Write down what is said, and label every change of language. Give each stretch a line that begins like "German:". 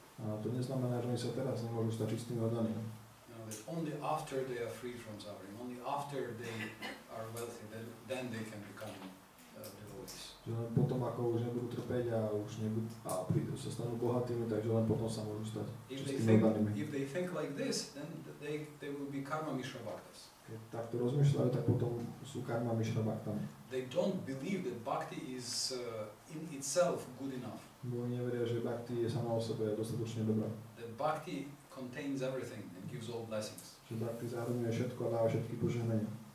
Slovak: A to neznamená, že oni sa teraz nemôžu stať čistými oddanými.
English: That only after they are free from suffering, only after they are wealthy, then they can become devotees.
Slovak: Že len potom, ako už nebudú trpeť a už sa stanú bohatými, takže len potom sa môžu stať čistými oddanými.
English: If they think like this, then they will be karma mishra bhaktas.
Slovak: Keď takto rozmýšľajú, tak potom sú karma mishra bhaktami.
English: They don't believe that bhakti is in itself good enough.
Slovak: Bo oni neveria, že bhakti je sama o sebe dostatočne dobrá.
English: That bhakti contains everything and gives all blessings.
Slovak: Že bhakti zahrňuje všetko a dáva všetky požehnania.